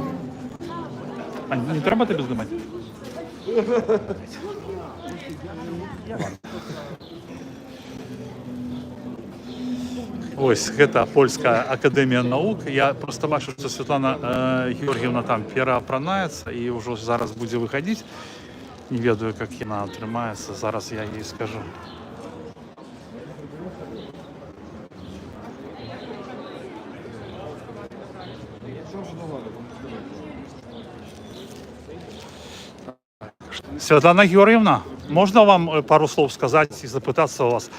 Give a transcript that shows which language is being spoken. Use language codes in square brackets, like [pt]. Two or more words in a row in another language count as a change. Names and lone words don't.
[uk] А не треба тобі здимати? Ось, [be] гэта Польская академія наук. [uk] Я просто бачу, що Світлана Георгіївна там [be] пераапранаецца і ўжо зараз будзе [uk] выходить. [be] Не ведаю, як яна атрымаецца. [uk] Зараз я їй скажу. Світлана Георгіївна, можна вам пару слов сказати і запитатися у вас?